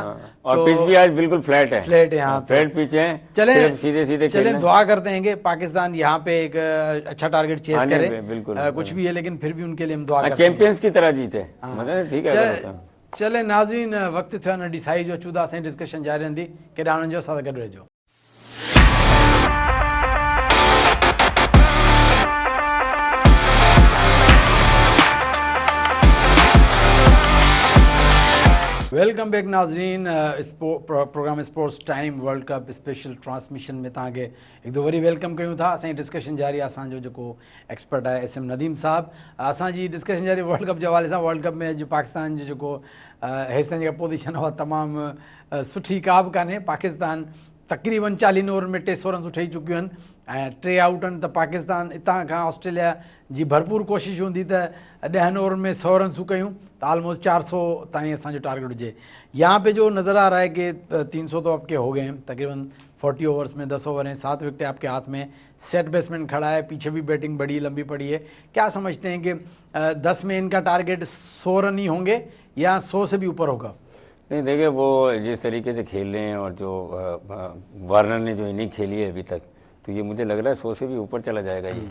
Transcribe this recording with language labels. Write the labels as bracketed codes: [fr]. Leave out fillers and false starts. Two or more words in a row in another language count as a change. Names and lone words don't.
[ur] اور پچ بھی آج بالکل فلیٹ ہے, हाँ, فلیٹ پچ ہے, चले सीधे چلے دعا کرتے ہیں کہ پاکستان یہاں پہ ایک اچھا ٹارگٹ چیس کرے, बिल्कुल کچھ بھی ہے، لیکن پھر بھی ان کے لیے ہم دعا کرتے ہیں چیمپینز کی طرح جیتے، مطلب ٹھیک ہے. [sd] चले नाज़रीन, वक्त थियो न डिसाइड जो चूदा से डिस्कशन जारी रहंदी, केॾा उन्हनि जो साथ गॾु रहिजो। [en] welcome back [sd] नाज़रीन, [en] program Sports Time World Cup special transmission [sd] में तव्हांखे हिकु दफ़ो वरी वेलकम कयूं था। असांजी डिस्कशन जारी आहे, असांजो जेको एक्सपर्ट आहे एस एम नदीम साहब। असांजी डिस्कशन जारी वर्ल्ड कप जे हवाले सां। वर्ल्ड कप में अॼु पाकिस्तान जो जेको हेसिताईं जेका पोज़ीशन उहा तमामु सुठी का बि कान्हे। पाकिस्तान तक़रीबन 40 ओवर में 300 रन्स ठही चुकियूं आहिनि ऐं 3 आउट आहिनि, त पाकिस्तान हितां खां ऑस्ट्रेलिया जी भरपूर कोशिशि हूंदी त 10 ओवर में 100 रन्सूं कयूं तो ऑलमोस्ट 400 ताईं असांजो टारगेट हुजे। [ur] یہاں پہ جو نظر آ رہا ہے کہ 300 تو آپ کے ہو گئے ہیں، تقریباً 40 اوورز میں 10 اوور ہیں، 7 وکٹیں آپ کے ہاتھ میں, [en] set batsman [ur] کھڑا ہے، پیچھے بھی بیٹنگ بڑی لمبی پڑی ہے. کیا سمجھتے ہیں کہ 10 میں ان کا ٹارگٹ 100 رن ہی ہوں گے یا 100 سے بھی اوپر ہوگا? نہیں دیکھیے، وہ جس طریقے سے کھیل رہے ہیں اور جو وارنر نے جو اننگ کھیلی ہے ابھی تک، تو یہ مجھے لگ رہا ہے 100 سے بھی اوپر چلا جائے گا یہ.